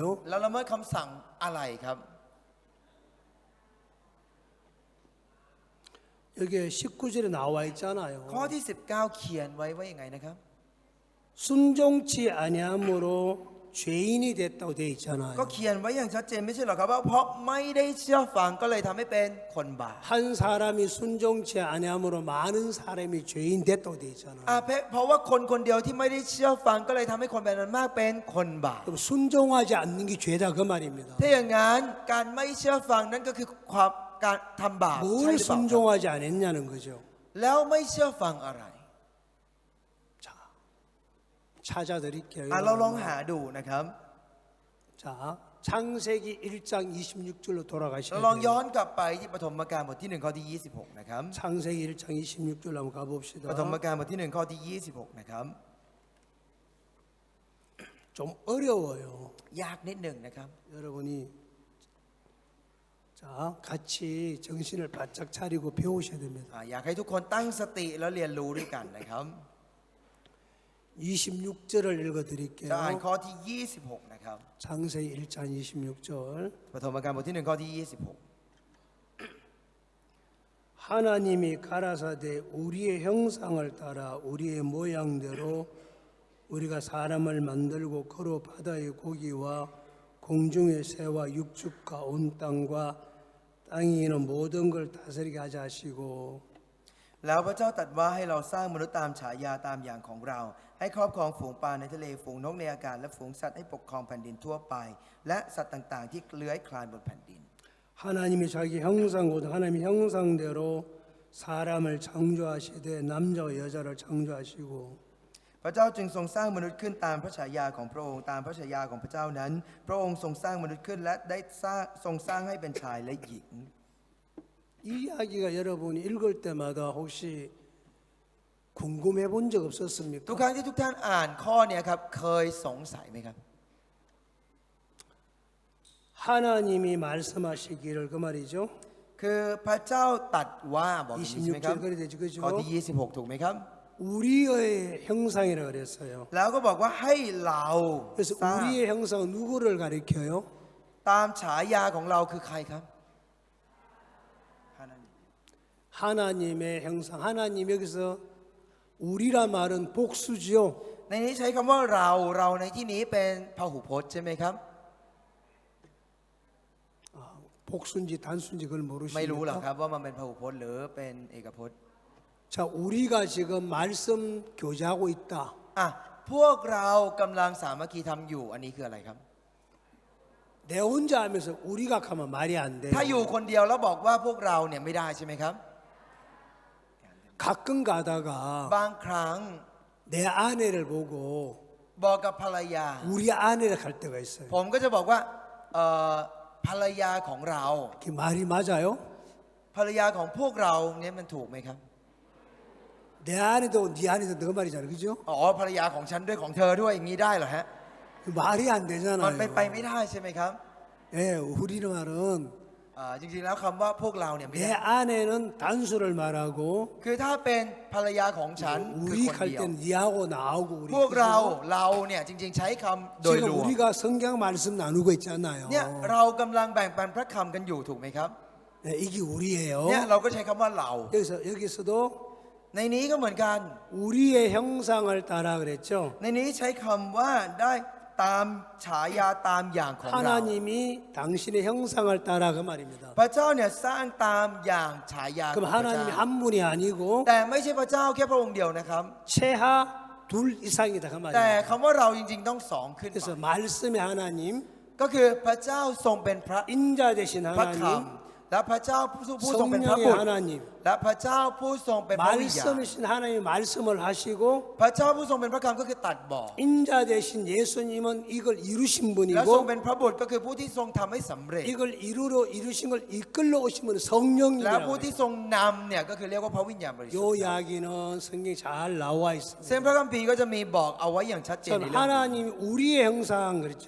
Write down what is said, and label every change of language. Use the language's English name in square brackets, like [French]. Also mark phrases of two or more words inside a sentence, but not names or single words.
[Thai] แล้วละเมิดคำสั่งอะไรครับ [Korean] 여기에 19절에 나와 [Thai] ข้อ [Korean] 있잖아요. [Thai] ที่ 19 เขียนไว้ว่ายังไงนะครับ [Korean] 순종치 아니함으로 죄인이 됐다고 되어 [Thai] ก็ [Korean] 있잖아요. [Thai] เขียนไว้อย่างชัดเจนไม่ใช่เหรอครับว่าเพราะไม่ได้เชื่อฟังก็เลยทำให้เป็นคนบาป [Korean] 한 사람이 순종치 아니함으로 많은 사람이 죄인 됐다고 되어 있잖아요. [Thai] เพราะว่าคนคนเดียวที่ไม่ได้เชื่อฟังก็เลยทำให้คนเป็นอันมากเป็นคนบาป [Korean] 그럼 순종하지 않는 게 죄다 그 말입니다. [Thai] ถ้าอย่างนั้นการไม่เชื่อฟังนั่นก็คือความการทำบาปใช่ [Korean] 뭘 [Thai] หรือเปล่าครับ [Korean] 순종하지 않았냐는 거죠. [Thai] แล้วไม่เชื่อฟังอะไร [Korean] 자, 찾아드릴게요. [Thai] เราลองหาดูนะครับ [Korean] 자, 창세기 1장 26절로 [Thai] เรา [Korean] 돌아가셔야 [Thai] ลองย้อ [Korean] 돼요. [Thai] นกลับไปที่ปฐมกาลบทที่ 1 ข้อที่ 26 นะครับ [Korean] 창세기 1장 26절로 한번 [Thai] ปฐม [Korean] 가봅시다. [Thai] กาลบทที่ 1 ข้อที่ 26 นะครับ [Korean] 좀 어려워요. [Thai] ยากนิดหนึ่งนะครับ [Korean] 여러분이 자, 같이 정신을 바짝 차리고 배우셔야 됩니다. [Thai] อยากให้ทุกคนตั้งสติแล้วเรียนรู้ด้วยกันนะครับ [Korean] 26절을 읽어 [Thai] จะอ่าน [Korean] 드릴게요. [Thai] ข้อที่ 26 นะครับ [Korean] 창세기 1장 26절. [Thai] ปฐมกาลบทที่ 1 ข้อที่ 26 [Korean] 하나님이 가라사대 우리의 형상을 따라 우리의 모양대로 우리가 사람을 만들고 거로 바다의 고기와 공중의 새와 육축과 온 땅과 땅에 있는 모든 걸 다스리게 하자 하시고 [Thai] แล้วพระเจ้าตรัสว่าให้เราสร้างมนุษย์ตามฉายาตามอย่างของเรา ให้ครอบครองฝูงปลาในทะเลฝูงนกในอากาศและฝูงสัตว์ให้ปกครองแผ่นดินทั่วไป และสัตว์ต่างๆ ที่เลื้อยคลานบนแผ่นดิน [Korean] 하나님이 자기 형상 곧 하나님 형상대로 사람을 창조하시되 남자와 여자를 창조하시고 [Thai] พระเจ้าจึงทรงสร้างมนุษย์ขึ้นตามพระฉายาของพระองค์ตามพระฉายาของพระเจ้านั้น พระองค์ทรงสร้างมนุษย์ขึ้นและได้ทรงสร้างให้เป็นชายและหญิง [Korean] 이 이야기가 여러분이 읽을 때마다 혹시 궁금해 본 적 [Thai] ทุก [Korean] 없었습니까? [Thai] ครั้งที่ทุกท่านอ่านข้อเนี้ครับเคยสงสัยไหมครับ [Korean] 하나님이 말씀하시기를 그 말이죠. [Thai] คือพระเจ้าตรัสว่าบอกอย่างนี้ใช่ไหมครับ [Korean] 26절 그래 되죠, [Thai] ข้อ [Korean] 그죠? [Thai] ที่ 26 ถูกไหมครับ [Korean] 우리의 형상이라 그랬어요. [Thai] แล้วก็บอกว่าให้เรา [Korean] 그래서 [Thai] สร้าง [Korean] 우리의 형상은 누구를 가리켜요? [Thai] ตามฉายาของเราคือใครครับ [Korean] 하나님의 형상. 하나님 여기서 우리란 말은 복수지요. [Thai] ในนี้ใช้คำว่าเราในที่นี้เป็นพหูพจน์ใช่ไหมครับ [Korean] 복수인지 단수인지 그걸 [Thai] ไม่รู้หรอกค [Korean] 모르시니까. [Thai] รับว่ามันเป็นพหูพจน์หรือเป็นเอกพจน์ [Korean] 자, 우리가 지금 말씀 교제하고 있다. [Thai] พวกเรากำลังสามัคคีทำอยู่อันนี้คืออะไรครับ [Korean] 내 혼자 하면서 우리가 하면 말이 안 돼요. [Thai] ถ้าอยู่คนเดียวแล้วบอกว่าพวกเราเนี่ยไม่ได้ใช่ไหมครับ [Korean] 가끔 가다가 [Thai] บางครั้ง [Korean] 내 아내를 보고 [Thai] บอกกับภรรยา [Korean] 우리 아내를 갈 때가 있어요. [Thai] ผมก็จะบอกว่าภรรยาของเรา [Korean] 그 말이 맞아요? [Thai] ภรรยาของพวกเราเนี่ยมันถูกไหมครับ [Korean] 내 아내도 네 아내도 너 말이잖아, 그죠? [Thai] ภรรยาของฉันด้วยของเธอด้วยอย่างนี้ได้เหรอฮะ [Korean] 말이 안 [Thai] มันเป็นไป [Korean] 되잖아요. [Thai] ไม่ได้ใช่ไหมครับ [Korean] 예, 우리 말은 [Thai] จริงๆแล้วคำว่าพวกเราเนี่ยไม่ [Korean] 내 [Thai] ได้ [Korean] 아내는 단수를 말하고 [Thai] คือถ้าเป็นภรรยาของฉันคือ [Korean] 우리 [Thai] คน [Korean] 갈 [Thai] เดียว [Korean] 때는 니하고 나하고 우리 [Thai] พวกเรา [Korean] 그죠? [Thai] เนี่ยจริงๆใช้คำโดย [Korean] 지금 [Thai] รวม [Korean] 우리가 성경 말씀 나누고 있잖아요. [Thai] เนี่ยเรากำลังแบ่งปันพระคำกันอยู่ถูกไหมครับ [Korean] 네, 이게 우리예요. [Thai] เนี่ยเราก็ใช้คำว่าเรา [Korean] 여기서도 [Thai] ในนี้ก็เหมือนกัน [Korean] 우리의 형상을 따라 그랬죠. [Thai] ในนี้ใช้คำว่าได้ตามฉายาตามอย่างของเรา [Korean] 하나님이 당신의 형상을 따라 그 말입니다. [Thai] พระเจ้าเนี่ยสร้างตามอย่างฉายาของ [Korean] 그럼 [Thai] พระเจ้า [Korean] 하나님이 한 분이 아니고 [Thai] แต่ไม่ใช่พระเจ้าแค่พระองค์เดียวนะครับ [Korean] 최하 둘 이상이다 그 [Thai] แต่ [Korean] 말입니다. [Thai] คำว่าเราจริงๆต้องสองขึ้นไป [Korean] 그래서 말씀의 하나님, [Thai] ก็คือพระเจ้าทรงเป็นพระ [Korean] 인자 되신 [Thai] พระค [Korean] 하나님, [Thai] ำและพระเจ้าผู้ทรงเป็นพระ [Korean] 성령의 [Thai] บุตร [Korean] 하나님, [Thai] และพระเจ้าผู้ทรงเป็นพระวิญญาณ [Korean] 말씀이신 하나님이 말씀을 하시고 [Thai] พระเจ้าผู้ทรงเป็นพระคำก็คือตัดบ่อ [Korean] 인자 되신 예수님은 이걸 이루신 [Thai] และทรง [Korean] 분이고 [Thai] เป็นพระบุตรก็คือผู้ที่ทรงทำให้สำเร็จ [Korean] 이걸 이루신 걸 이끌러 오신 분은 [Thai] และ [Korean] 성령이라고 [Thai] ผู้ [Korean] 해요. [Thai] ที่ทรงนำเนี่ยก็คือเรียกว่าพระวิญญาณบริสุท [Korean] 요 [Thai] ธิ์ [Korean] 이야기는 성경에 잘 나와 [Thai] ซึ่ง [Korean] 있습니다. [Thai] พระคัมภีร์ก็จะมีบอกเอาไว้อย่างชัดเจน [Korean] 전 [Thai] ในเรื่องนี้ [Korean] 하나님이 우리의 형상 그렇죠.